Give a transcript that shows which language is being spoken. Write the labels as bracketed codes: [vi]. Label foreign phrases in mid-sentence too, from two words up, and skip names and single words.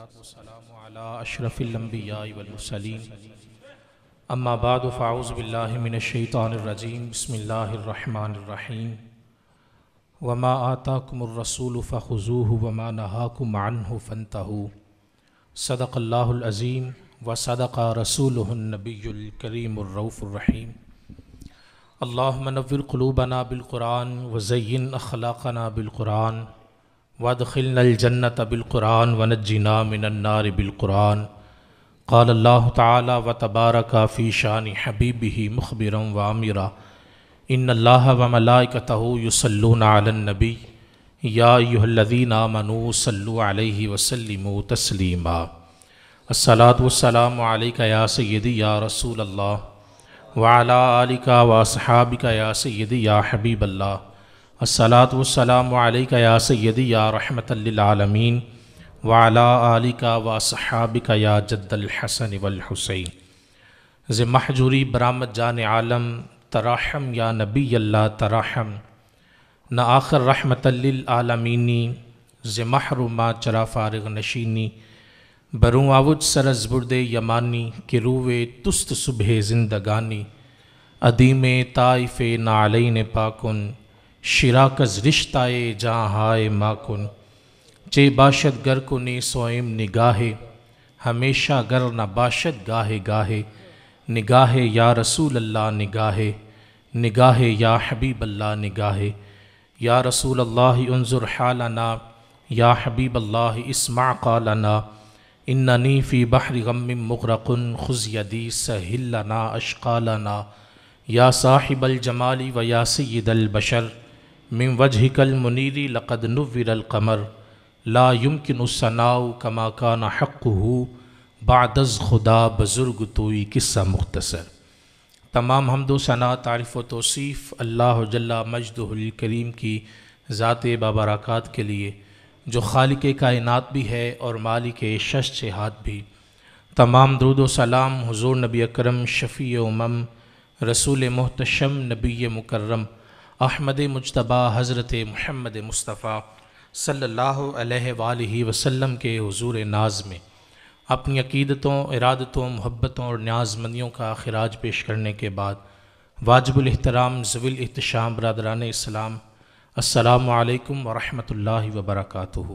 [ar] والسلام على اشرف الانبیاء والمرسلین اما بعد فاعوذ باللہ من الشیطان الرجیم بسم اللہ الرحمن الرحیم وما آتاکم الرسول فخذوه وما نہاکم عنہ فانتہوا صدق اللہ العظیم وصدق رسولہ النبی الکریم الرؤوف الرحیم اللہم نور قلوبنا بالقرآن وزین اخلاقنا بالقرآن وادخلنا الجنة بالقرآن ونجنا من النار بالقرآن قال اللہ تعالی وتبارک فی شان حبیبہ مخبرا وآمرا ان اللہ وملائکتہ یصلون علی النبی یا ایہا الذین آمنوا صلوا علیہ وسلموا تسلیما الصلاۃ والسلام علیک یا سیدی یا رسول اللہ وعلی آلک واصحابک یا سیدی یا حبیب اللہ الصلاۃ والسلام علیک یا سیدی یا رحمۃ للعالمین وعلی آلک واصحابک یا جد الحسن والحسین [fa] ز محجوری برآمد جان عالم تراحم [ar] یا نبی اللہ [fa] تراحم نہ آخر رحمت للعالمینی ز محروما چرا فارغ نشینی بروں آوج سرز برد یمانی کہ روے تست صبح زندگانی ادیم طائف نعلین پاکن شراکز رشتائے جہاں ماکن چے باشد گر کنے سوئم نگاہے ہمیشہ گر نہ باشد گاہے گاہے نگاہے [ar] یا رسول اللہ [fa] نگاہے نگاہے [ar] یا حبیب اللہ [fa] نگاہے یا رسول [ar] اللہ انظر حالنا یا حبیب اللہ اسمع قالنا اننی فی بحر غم مغرق خذ یدی سہل لنا اشقالنا یا صاحب الجمال و یا سید البشر من وجهک المنیر لقد نور القمر لا يمکن الثناء کما کان حقہ [fa] بعد از خدا بزرگ توئی قصہ مختصر۔ [ur] تمام حمد و ثنا تعریف و توصیف [ar] اللہ جل مجدہ الکریم [ur] کی ذات بابرکات کے لیے جو خالق کائنات بھی ہے اور مالک شش جہات بھی۔ تمام درود و سلام حضور نبی اکرم شفیع امم رسول محتشم نبی مکرم احمد مجتبی حضرت محمد مصطفیٰ [ar] صلی اللہ علیہ وآلہ وسلم [ur] کے حضور ناز میں اپنی عقیدتوں، ارادتوں، محبتوں اور نیاز مندیوں کا خراج پیش کرنے کے بعد واجب الاحترام ذوی الاحتشام برادران اسلام [ar] السلام علیکم ورحمۃ اللہ وبرکاتہ۔